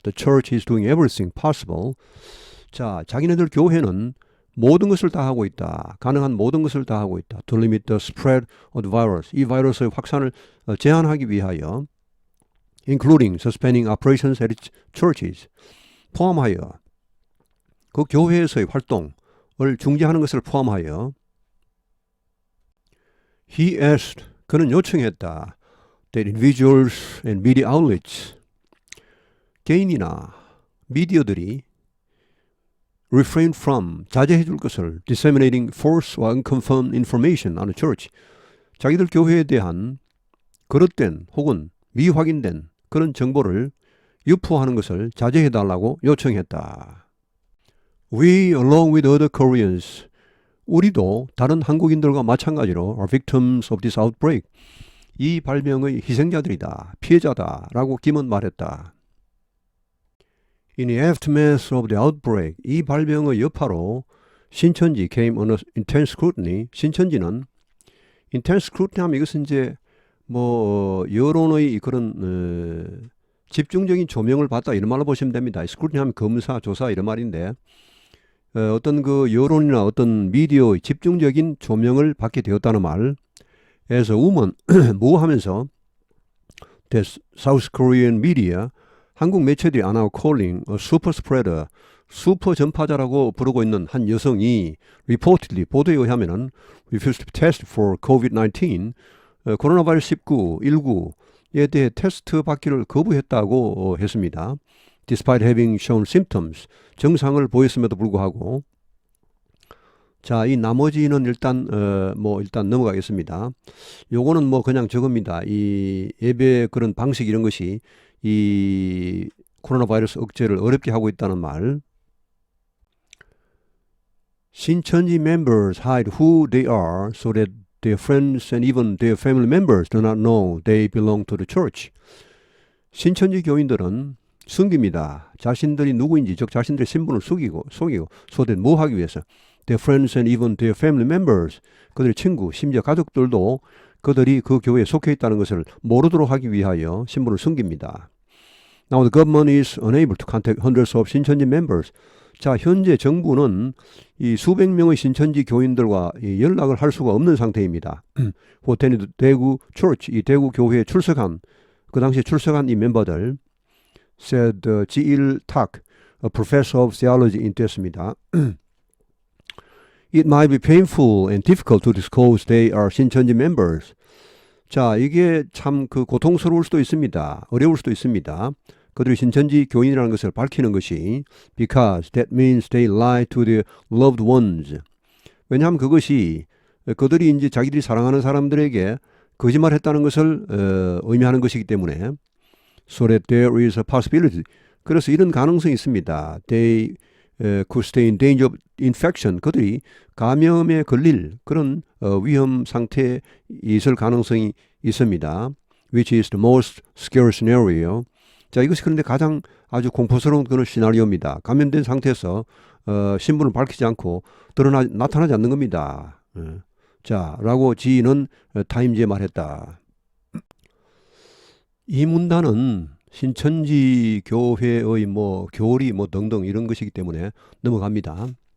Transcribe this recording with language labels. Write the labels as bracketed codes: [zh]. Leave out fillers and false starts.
[en] The church is doing everything possible. [ko] 자, 자기네들 교회는 모든 것을 다 하고 있다. 가능한 모든 것을 다 하고 있다. [en] To limit the spread of the virus. [ko] 이 바이러스의 확산을 제한하기 위하여 [en] including suspending operations at its churches. [ko] 포함하여 그 교회에서의 활동을 중지하는 것을 포함하여 [en] he asked, [ko] 그는 요청했다. [en] that individuals and media outlets, [ko] 개인이나 미디어들이 [en] refrain from, [ko] 자제해 줄 것을 [en] disseminating false or unconfirmed information on the church, [ko] 자기들 교회에 대한 거짓된 혹은 미확인된 그런 정보를 유포하는 것을 자제해 달라고 요청했다. [en] We, along with other Koreans, [ko] 우리도 다른 한국인들과 마찬가지로 [en] are victims of this outbreak, [ko] 이 발병의 희생자들이다, 피해자다 라고 김은 말했다. [en] In the aftermath of the outbreak, [ko] 이 발병의 여파로 [en] 신천지 came under intense scrutiny. [ko] 신천지는 intense scrutiny 하면 이것은 이제 여론의 그런 집중적인 조명을 받다 이런 말로 보시면 됩니다. scrutiny 하면 검사, 조사 이런 말인데 어떤 그 여론이나 어떤 미디어의 집중적인 조명을 받게 되었다는 말. 에서 우먼 뭐 하면서 [en] the South Korean media, [ko] 한국 매체들이 [en] are now calling a super spreader, [ko] 슈퍼 전파자라고 부르고 있는 한 여성이 [en] reportedly, [ko] 보도에 의하면은 [en] refused to test for COVID-19, [ko] 코로나 바이러스 19에 대해 테스트 받기를 거부했다고 했습니다. [en] Despite having shown symptoms, [ko] 증상을 보였음에도 불구하고. 자, 이 나머지는 일단 넘어가겠습니다. 요거는 그냥 저겁니다. 이 예배 그런 방식 이런 것이 이 코로나 바이러스 억제를 어렵게 하고 있다는 말. [en] 신천지 members hide who they are so that their friends and even their family members do not know they belong to the church. [ko] 신천지 교인들은 숨깁니다. 자신들이 누구인지, 즉 자신들의 신분을 속이고 [en] so that [ko] 뭐 하기 위해서? [en] Their friends and even their family members, [ko] 그들의 친구, 심지어 가족들도 그들이 그 교회에 속해 있다는 것을 모르도록 하기 위하여 신분을 숨깁니다. [en] Now the government is unable to contact hundreds of 신천지 members. [ko] 자, 현재 정부는 이 수백 명의 신천지 교인들과 연락을 할 수가 없는 상태입니다. [en] who attended [ko] 대구 church, 이 대구 교회에 출석한, 그 당시에 출석한 이 멤버들, [en] said [ko] 지일 탁, [en] a professor of theology, [ko] 인도했습니다. [en] It might be painful and difficult to disclose they are 신천지 members. [ko] 자, 이게 참 고통스러울 수도 있습니다. 어려울 수도 있습니다. 그들이 신천지 교인이라는 것을 밝히는 것이 [en] because that means they lie to their loved ones. [ko] 왜냐하면 그것이 그들이 이제 자기들이 사랑하는 사람들에게 거짓말했다는 것을 의미하는 것이기 때문에 [en] so that there is a possibility. [ko] 그래서 이런 가능성이 있습니다. [en] They could stay in danger of infection. [ko] 그들이 감염에 걸릴 그런 위험 상태에 있을 가능성이 있습니다. [en] Which is the most scary scenario. [ko] 자, 이것이 그런데 가장 아주 공포스러운 그런 시나리오입니다. 감염된 상태에서 신분을 밝히지 않고 나타나지 않는 겁니다. 자, 라고 지인은 타임즈에 말했다. 이 문단은 신천지 교회의 교리 등등 이런 것이기 때문에 넘어갑니다.